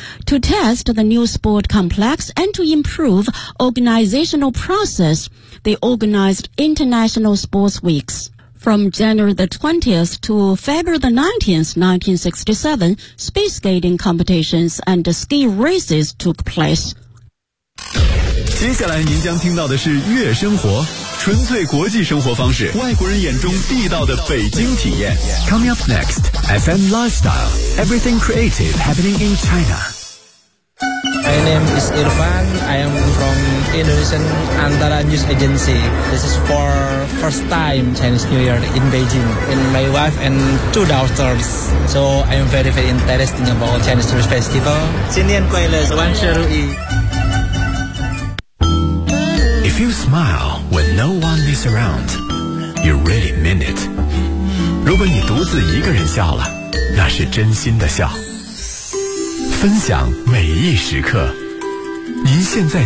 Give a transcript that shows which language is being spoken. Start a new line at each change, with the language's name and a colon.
English: To test the new sport complex and to improve organizational process, they organized International Sports Weeks. From January the 20th to February the 19th, 1967, speed skating competitions and ski races took place.
Chinese: 接下来您将听到的是悦生活，纯粹国际生活方式，外国人眼中地道的北京体验。
English: Coming up next, FM Lifestyle, everything creative happening in China. My name is Irfan. I am from Indonesian Antara News Agency. This is for first time Chinese New Year in Beijing. And my wife and two daughters. So I am very, very interested about Chinese New Year Festival.
Chinese: 新年快乐，万事如意。
English: If you smile when no one is around, you really mean it.
Chinese: 如果你独自一个人笑了，那是真心的笑。分享每一时刻，您现在听。